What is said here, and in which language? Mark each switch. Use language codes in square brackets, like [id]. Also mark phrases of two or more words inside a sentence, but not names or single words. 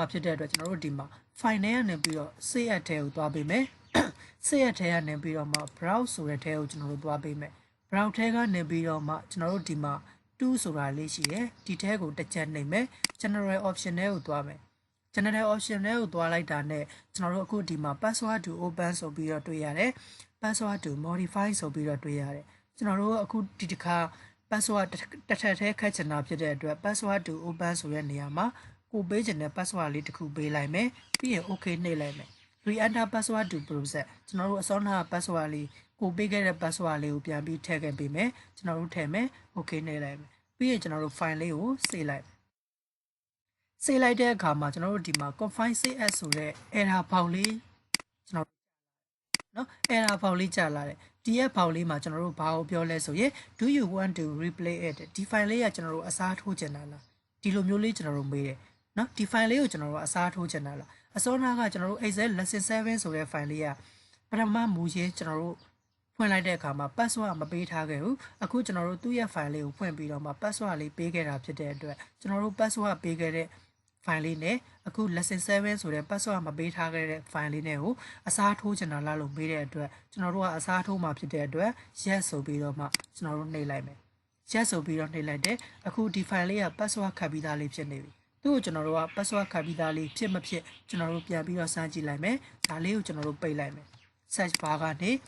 [my] ဖြစ်တဲ့အတွက်ကျွန်တော်တို့ဒီမှာ file ထဲကနေပြီးတော့ [en] save as [my] ထဲကိုသွားပေးမယ် [en] save as [my] ထဲကနေပြီးတော့မှ browse ဆိုတဲ့ထဲကိုကျွန်တော်တို့သွားပေးမယ် browse ထဲကနေပြီးတော့မှကျွန်တော်တို့ဒီမှာ2ဆိုတာလေးရှိတယ်ဒီထဲကိုတစ်ချက်နှိပ်မယ် [en] general option [my] ထဲကိုသွားမယ် [en] general option [my] ထဲကိုသွားလိုက်တာနဲ့ကျွန်တော်တို့အခုဒီမှာ [en] password to open [my] ဆိုပြီးတော့တွေ့ရတယ် [en] password to modify [my] ဆိုပြီးတော့တွေ့ရတယ်ကျွန်တော်တို့အခုဒီတစ်ခါ password တစ်ထပ်ထဲခတ်ချင်တာဖြစ်တဲ့အတွက် [en] password to open [my] ဆိုတဲ့နေရာမှာကိုပေးချင်တဲ့ password လေးတစ်ခုပေးလိုက်မယ်ပြီးရင် okay နှိပ်လိုက်မယ် [en] re-enter password to process [my] ကျွန်တော်တို့အစောနာ password လေးကိုပေးခဲ့တဲ့ password လေးကိုပြန်ပြီးထည့်ခဲ့ပေးမယ်ကျွန်တော်တို့ထည့်မယ် okay နှိပ်လိုက်မယ်ပြီးရင်ကျွန်တော်တို့ file လေးကို save လိုက် တဲ့အခါမှာကျွန်တော်တို့ဒီမှာ [en] confine save as [my] ဆိုတဲ့ error ဘောက်လေးကျွန်တော်နော် error ဘောက်လေးကြာလာတယ်ဒီရဲ့ဘောက်လေးမှာကျွန်တော်တို့ဘာကိုပြောလဲဆိုရင် [en] do you want to replay it [my] ဒီ file လေးကကျွန်တော်တို့အစားထိုးချင်တာလားဒီ လိုမျိုးလေးကျွန်တော်တို့မေးတယ်နော်ဒီ file လေးကိုကျွန်တော်တို့အစားထိုးချင်တာလားအစောနာကကျွန်တော်တို့ [en] Excel lesson [my] 7ဆိုတဲ့ file လေးကပထမမူရင်းကျွန်တော်တို့ဖွင့်လိုက်တဲ့အခါမှာ password မ ပေးထားခဲ့ဘူးအခုကျွန်တော်တို့သူ့ရဲ့ file လေးကိုဖွင့်ပြီးတော့မှ password လေးပေးခဲ့တာဖြစ်တဲ့အတွက်ကျွန်တော်တို့ password ပေးခဲ့တဲ့ file လေးနဲ့အခု lesson 7ဆိုတဲ့ password မပေးထားခဲ့တဲ့ file လေးနဲ့ကိုအစားထိုးချင်တာလားလို့မေးတဲ့အတွက်ကျွန်တော်တို့ကအစားထိုးမှဖြစ်တဲ့အတွက် yes ဆိုပြီးတော့မှကျွန်တော်တို့နှိပ်လိုက်မယ် yes ဆိုပြီးတော့နှိပ်လိုက်တယ်အခုဒီ file လေးက password ခတ်ပြီးသားလေးဖြစ်နေပြီသူ့ကိုကျွန်တော်တို့က password ခတ်ပြီးသားလေးဖြစ်မဖြစ်ကျွန်တော်တို့ပြန်ပြီးတော့စမ်းကြည့်လိုက်မယ်ဒါလေးကိုကျွန်တော်တို့ပိတ်လိုက်မယ် [en] search bar [my] ကနေ